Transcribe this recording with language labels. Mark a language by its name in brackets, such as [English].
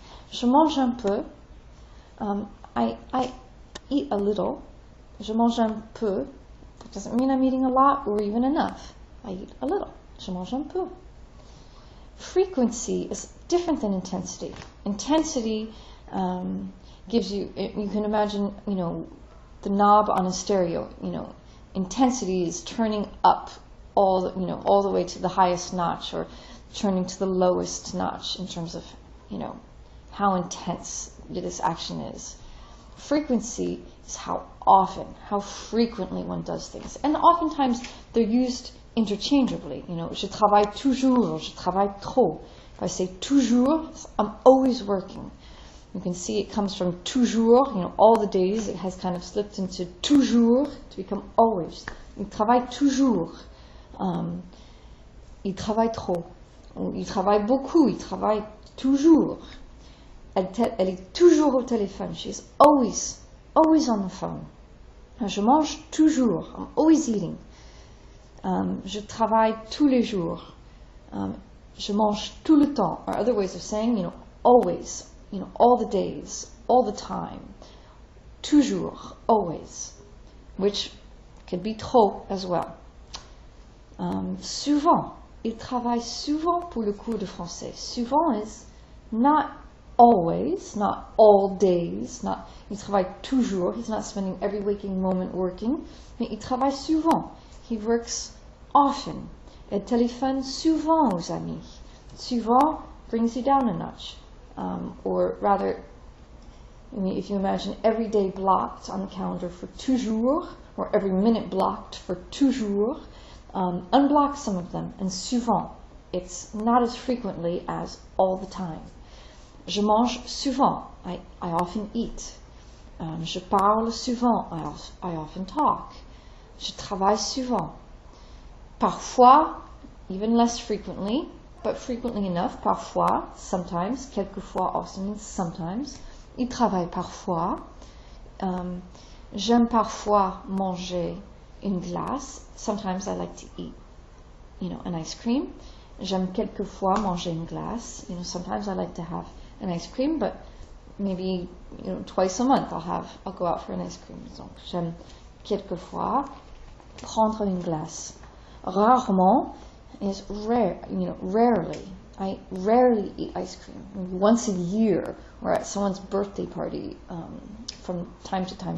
[French] Je mange un peu, [English] I eat a little. [French] Je mange un peu, [English] that doesn't mean I'm eating a lot or even enough. I eat a little. [French] Je mange un peu. [English] Frequency is different than intensity. Intensity gives you can imagine, the knob on a stereo. Intensity is turning up all the way to the highest notch or turning to the lowest notch in terms of, how intense this action is. Frequency is how often, how frequently one does things. And oftentimes they're used interchangeably. [French] Je travaille toujours, je travaille trop. [English] If I say toujours, I'm always working. You can see it comes from toujours, all the days. It has kind of slipped into toujours to become always. [French] Il travaille toujours. Il travaille trop. Il travaille beaucoup. Il travaille toujours. Elle est toujours au téléphone. [English] She's always on the phone. [French] Je mange toujours. [English] I'm always eating. [French] Je travaille tous les jours. Je mange tout le temps. [English] Or other ways of saying, always. All the days, all the time, toujours, always, which could be trop as well. [French] Souvent, il travaille souvent pour le cours de français. [English] Souvent is not always, not all days, [French] il travaille toujours, [English] he's not spending every waking moment working, [French] mais il travaille souvent. [English] He works often. [French] Elle téléphone souvent aux amis. [English] Souvent brings you down a notch. Or rather, I mean, if you imagine every day blocked on the calendar for toujours, or every minute blocked for toujours, unblock some of them, and souvent. It's not as frequently as all the time. [French] Je mange souvent. [English] I often eat. [French] Je parle souvent. [English] I often talk. [French] Je travaille souvent. [English] Parfois, even less frequently, but frequently enough. Parfois, sometimes. Quelquefois also means sometimes. [French] Il travaille parfois. J'aime parfois manger une glace. [English] Sometimes I like to eat, an ice cream. [French] J'aime quelquefois manger une glace. [English] Sometimes I like to have an ice cream, but maybe, twice a month I'll go out for an ice cream. [French] Donc, j'aime quelquefois prendre une glace. [English] Rarement is rare, rarely. I rarely eat ice cream. Once a year, or at someone's birthday party, from time to time.